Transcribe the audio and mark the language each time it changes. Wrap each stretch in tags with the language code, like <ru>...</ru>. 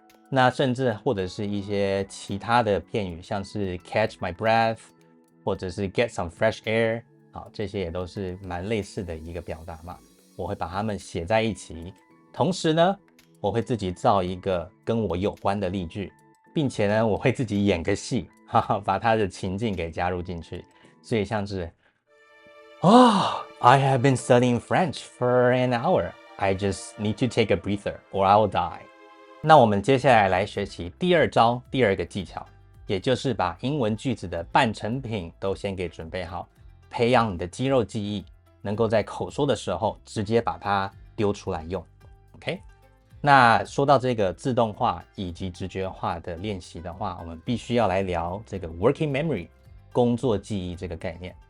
<zh>那甚至或者是一些其他的片语，像是 catch my breath 或者是 get some fresh air，好，这些也都是蛮类似的一个表达嘛。我会把它们写在一起，同时呢，我会自己造一个跟我有关的例句，并且呢，我会自己演个戏，把它的情境给加入进去。</zh> <en>所以像是 I have been studying French for an hour. I just need to take a breather or I will die.</en> <zh>那我们接下来来学习第二招，第二个技巧，也就是把英文句子的半成品都先给准备好，培养你的肌肉记忆，能够在口说的时候直接把它丢出来用。 OK， 那说到这个自动化以及直觉化的练习的话，我们必须要来聊这个 working memory 工作记忆这个概念。</zh>